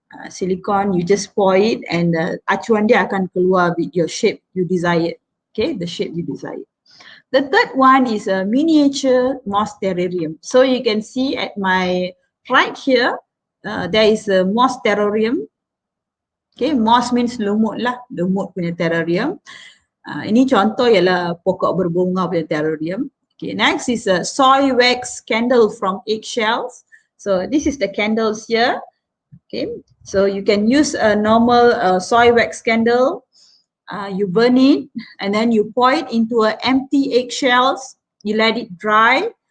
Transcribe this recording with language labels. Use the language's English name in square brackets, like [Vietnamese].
[English] Silicone, you just pour it and [Malay] acuan dia akan keluar [English] with your shape you desire. Okay, the shape you desire. The third one is a miniature moss terrarium. So you can see at my right here, there is a moss terrarium. Okay, moss means [Malay] lumut lah, lumut punya terrarium. Ini contoh ialah pokok berbunga punya terrarium. [English] Okay, next is a soy wax candle from eggshells. So this is the candles here. Okay, so you can use a normal soy wax candle. You burn it and then you pour it into an empty eggshells. You let it dry.